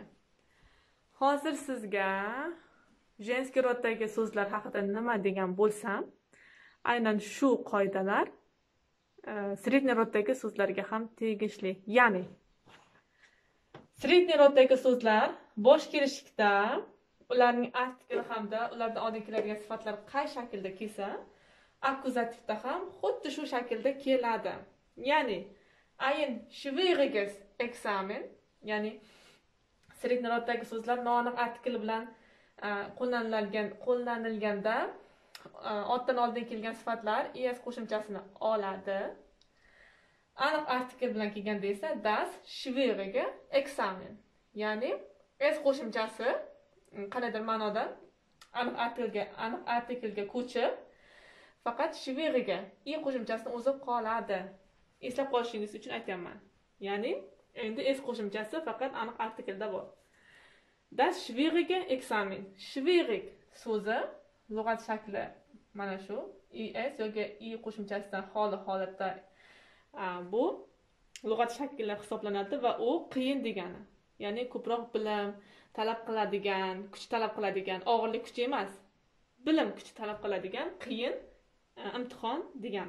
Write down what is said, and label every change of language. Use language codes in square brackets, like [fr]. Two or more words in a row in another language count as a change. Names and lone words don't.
[uz] Hozir sizga женский roddagi so'zlar haqida nima degan bo'lsam, aynan shu qoidalar средний roddagi so'zlarga ham tegishli. Ya'ni средний roddagi so'zlar bosh kelishlikda ularning artikli hamda ulardan oldin keladigan sifatlar qay shaklda kelsa, akkuzativda ham xuddi shu shaklda keladi. [de] Ya'ni ein schwieriges Examen, [uz] ya'ni средний roddagi so'zlar noaniq artikli bilan qo'llanilganda otdan oldin kelgan sifatlar es qo'shimchasini oladi. Aniq artikl bilan kelganda esa [de] das schwierige Examen, [uz] ya'ni es qo'shimchasi qanaydir ma'noda aniq artiklga ko'chib, faqat schwierige i qo'shimchasini o'zi qoladi. Eslab qolishingiz uchun aytayapman. Ya'ni endi es qo'shimchasi faqat aniq artiklda bor. [de] Das schwierige Examen. [uz] Schwierig so'zi lug'at shakli mana shu es yoki i qo'shimchasidan xoli holatda bu lug'at shakli hisoblanadi va u qiyin degani. Ya'ni ko'proq bilim talab qiladigan, kuch talab qiladigan, og'irlik kuchi emas, bilim kuchi talab qiladigan qiyin imtihon degani.